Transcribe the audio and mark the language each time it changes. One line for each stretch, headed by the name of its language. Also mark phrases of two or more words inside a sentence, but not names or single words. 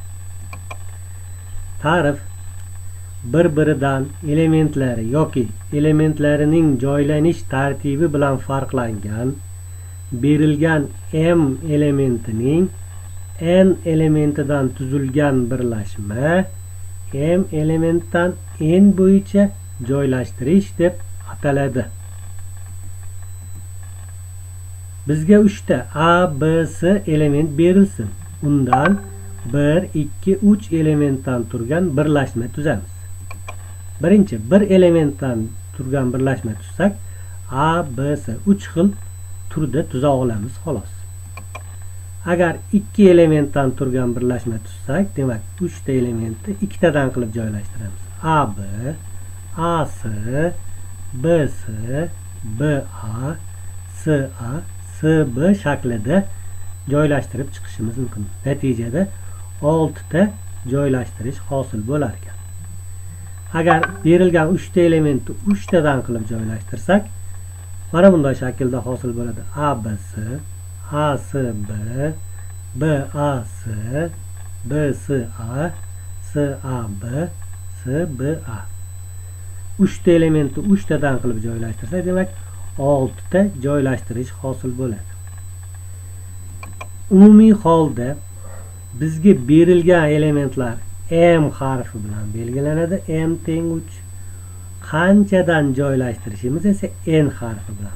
Uzbek: Ta'rif: bir-biridan elementlari yoki elementlarining joylanish tartibi bilan farqlangan berilgan m elementining n elementidan tuzilgan birlashma m elementdan n bo'yicha joylashtirish deb ataladi. Bizga 3 ta a, b, s element berilsin. Undan 1, 2, 3 elementdan turgan birlashma tuzamiz. Birinchi bir elementdan turgan birlashma tuzsak a, b, s 3 xil turda tuza olamiz xolos. Agar 2 elementdan turgan birlashma tuzsak, demak 3 ta elementni 2 tadan qilib joylashtiramiz. A, b, a, s, b, s, b, a, s, a, s, b shaklida joylashtirib chiqishimiz mumkin. Natijada 6 ta joylashtirish hosil bo'lar ekan. Agar berilgan 3 ta elementni 3 tadan qilib joylashtirsak, mana bunday shaklda hosil bo'ladi. A, b, s, a, s, b, b, a, s, b, s, a, s, a, b, s, b, a. 3 ta elementni 3 tadan qilib joylashtirsak, demak 6 ta joylashtirish hosil bo'ladi. Umumiy holda bizga berilgan elementlar m harfi bilan belgilanadi. M teng 3. Qanchadan joylashtirishimiz esa n harfi bilan.